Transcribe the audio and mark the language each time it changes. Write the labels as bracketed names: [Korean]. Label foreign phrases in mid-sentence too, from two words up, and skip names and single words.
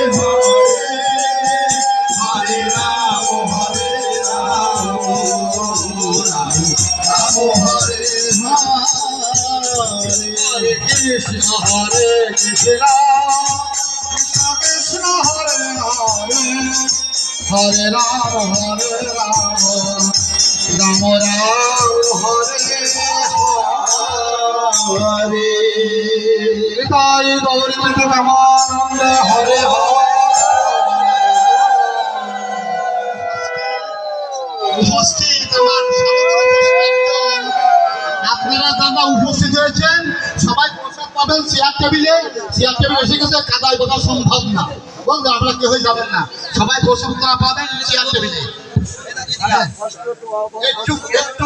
[Bangla] Hare Hare Ram Hare Hare Krishna Krishna Krishna Hare Hare Ram Ram Hare Hare Nitai Gaur Nityananda Hare উপস্থিত আপনারা যারা উপস্থিত হয়েছেন সবাই প্রসাদ পাবেন চেয়ার টেবিলে এসে গেছে কাদায় বোঝা সম্ভব না বলতে আপনারা কেউ যাবেন না সবাই প্রসাদ পাবেন চেয়ার টেবিলে একটু